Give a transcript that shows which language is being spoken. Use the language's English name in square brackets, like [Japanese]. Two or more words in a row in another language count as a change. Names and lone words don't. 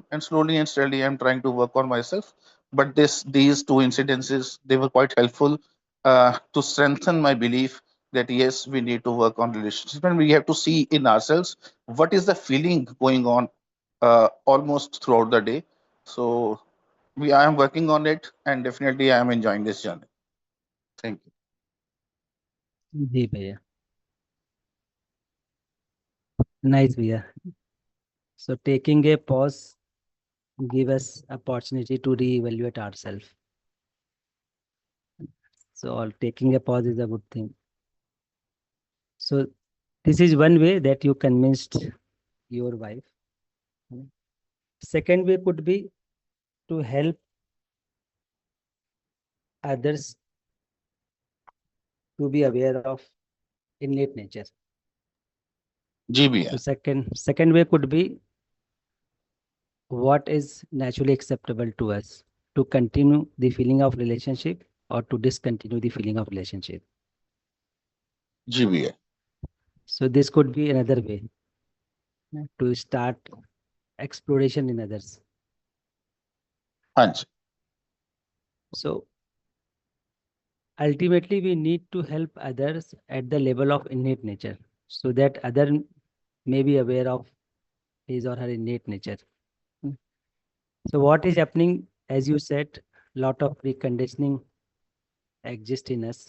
[English] And slowly and steadily, I'm trying to work on myself. But these two incidences, they were quite helpful to strengthen my belief that yes, we need to work on relationships, and we have to see in ourselves what is the feeling going on almost throughout the day. So I am working on it, and definitely I am enjoying this journey. Thank you. [Hindi] जी भैया, nice भैया. [English] So taking a pause give us opportunity to reevaluate ourselves. So taking a pause is a good thing. So this is one way that you convinced your wife. Second way could be to help others to be aware of innate nature. [Hindi] जी भैया. [English] So second way could be what is naturally acceptable to us, to continue the feeling of relationship or to discontinue the feeling of relationship. [Hindi] जी भैया. [English] So this could be another way to start exploration in others. [Hindi] हाँ जी. [English] So ultimately we need to help others at the level of innate nature so that other may be aware of his or her innate nature. So what is happening, as you said, lot of preconditioning exist in us.